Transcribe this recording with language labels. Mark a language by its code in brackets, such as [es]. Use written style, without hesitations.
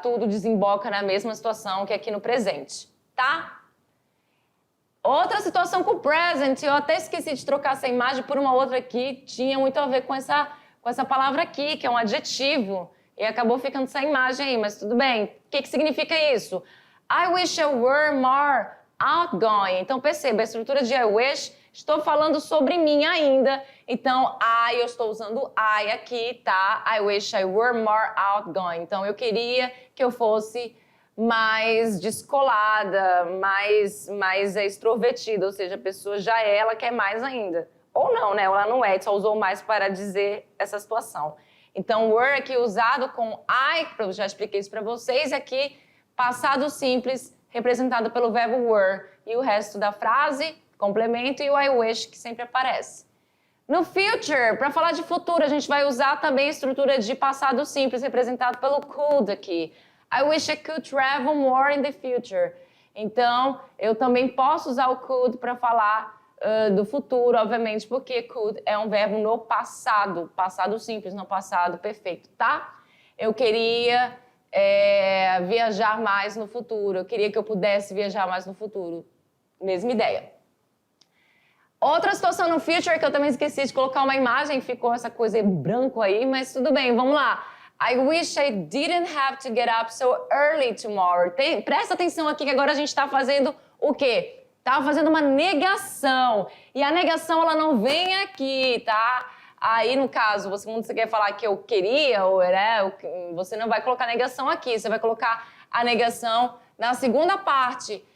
[pt] Tudo desemboca na mesma situação que aqui no presente, tá? Outra situação com o present, eu até esqueci de trocar essa imagem por uma outra aqui, tinha muito a ver com essa palavra aqui, que é um adjetivo, e acabou ficando essa imagem aí, mas tudo bem. O que significa isso? [en] I wish I were more outgoing. [pt] Então perceba, a estrutura de I wish, estou falando sobre mim ainda, então eu estou usando I aqui, tá? [en] I wish I were more outgoing. [pt] Então eu queria que eu fosse mais descolada, mais extrovertida, ou seja, a pessoa ela quer mais ainda. Ou não, né? Ela não é, só usou mais para dizer essa situação. Então, were aqui usado com I, eu já expliquei isso para vocês, aqui passado simples, representado pelo verbo were, e o resto da frase, complemento, e o I wish, que sempre aparece. No future, para falar de futuro, a gente vai usar também a estrutura de passado simples, representado pelo could aqui. [en] I wish I could travel more in the future. [pt] Então, eu também posso usar o could para falar do futuro, obviamente, porque could é um verbo no passado simples, no passado perfeito, tá? Eu queria viajar mais no futuro. Eu queria que eu pudesse viajar mais no futuro. Mesma ideia. Outra situação no future que eu também esqueci de colocar uma imagem, ficou essa coisa em branco aí, mas tudo bem, vamos lá. [en] I wish I didn't have to get up so early tomorrow. [pt] Presta atenção aqui que agora a gente está fazendo o quê? Tá fazendo uma negação. E a negação, ela não vem aqui, tá? Aí, no caso, quando você quer falar que eu queria, ou você não vai colocar negação aqui, você vai colocar a negação na segunda parte.